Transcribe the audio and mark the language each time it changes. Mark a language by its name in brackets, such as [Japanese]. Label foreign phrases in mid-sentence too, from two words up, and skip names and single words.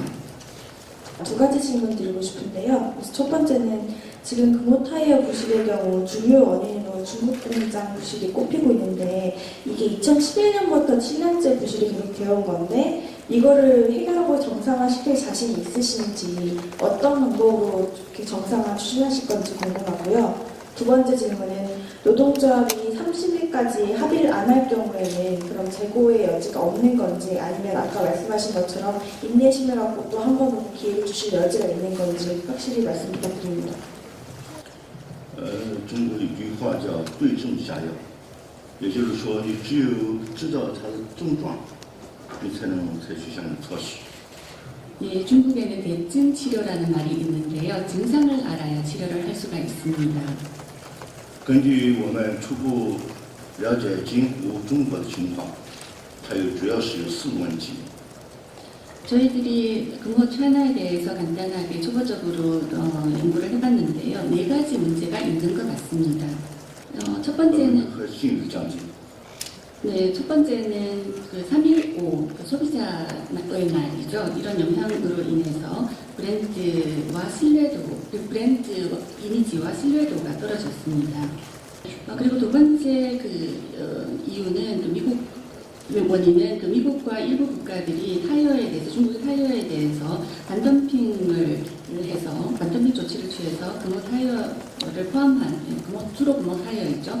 [Korean] 두 가지 질문 드리고 싶은데요. 그래서 첫 번째는 지금 금호타이어 부실의 경우 주요 원인으로 중국 공장 부실이 꼽히고 있는데 이게 2011년부터 7년째 부실이 계속되어 온 건데 이거를 해결하고 정상화시킬 자신이 있으신지 어떤 방법으로 이렇게 정상화 추진하실 건지 궁금하고요. 두 번째 질문은 노동조합이 30일까지 합의를 안 할 경우에는 그럼 재고의 여지가 없는 건지 아니면 아까 말씀하신 것처럼 인내심을 갖고 또 한 번 더 기회를 주실 여지가 있는 건지 확실히 말씀 부탁드립니다. [Chinese] 中国有句话叫“对症下药”，也就是说，你只有知道它的症状，你才能采取相应措施。 [Korean] 예, 중국에는 대증 치료라는 말이 있는데요. 증상을 알아야 치료를 할 수가 있습니다. [Chinese] 根据我们初步了解今湖中国的情况，它主要是有4个问题。 [Korean] 저희들이 금호 차나에 대해서 간단하게 초보적으로 연구를 해봤는데요. 4가지 문제가 있는 것 같습니다. 첫 번째는 [Chinese] 和信誉降低。 [Korean] 네, 첫 번째는 그 3.15 그 소비자의 날이죠. 이런 영향으로 인해서 브랜드와 신뢰도, 그 브랜드 이미지와 신뢰도가 떨어졌습니다. 그리고 두 번째 이유는 원인은 미국과 일부 국가들이 타이어에 대해서 중국의 타이어에 대해서 반덤핑을 해서 반덤핑 조치를 취해서 금호 타이어를 포함한 주로 금호 타이어였죠.